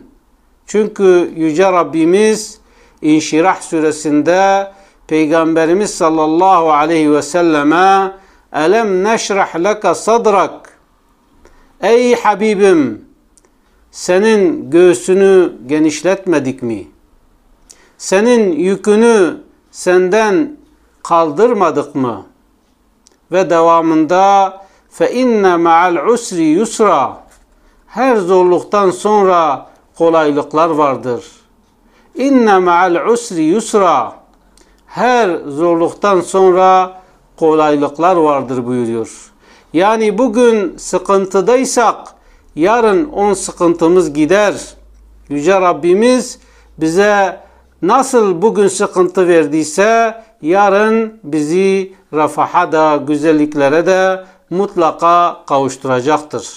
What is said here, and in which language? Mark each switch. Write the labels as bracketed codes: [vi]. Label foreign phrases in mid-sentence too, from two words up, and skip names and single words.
[tr] Çünkü Yüce Rabbimiz İnşirah suresinde Peygamberimiz [ar] صلى الله عليه وسلم ألم نشرح لك صدرك. [tr] Ey Habibim, senin göğsünü genişletmedik mi? Senin yükünü senden kaldırmadık mı? Ve devamında [ar] فَاِنَّ مَعَ الْعُسْرِ يُسْرًا. [tr] Her zorluktan sonra kolaylıklar vardır. [ar] إن مع العسر يسرا. [tr] Her zorluktan sonra kolaylıklar vardır buyuruyor. Yani bugün sıkıntıdaysak yarın on sıkıntımız gider. Yüce Rabbimiz bize nasıl bugün sıkıntı verdiyse yarın bizi refaha da güzelliklere de mutlaka kavuşturacaktır.